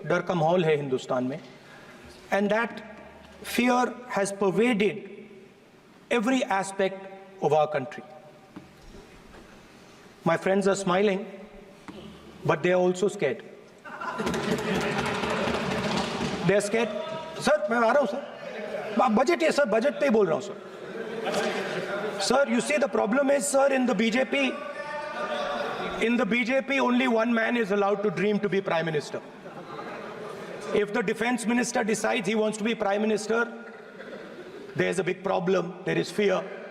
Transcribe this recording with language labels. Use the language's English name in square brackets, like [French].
[Hindi] Dar ka mahol hai Hindustan mein, [English] and that fear has pervaded every aspect of our country. My friends are smiling, but they are also scared. They are scared. [Hindi] Sir, मैं आ रहा हूँ sir, budget है sir, budget पे ही बोल रहा हूँ sir. [English] Sir, you see the problem is, sir, in the BJP only one man is allowed to dream to be Prime Minister. If the Defense Minister decides he wants to be Prime Minister, there is a big problem, there is fear.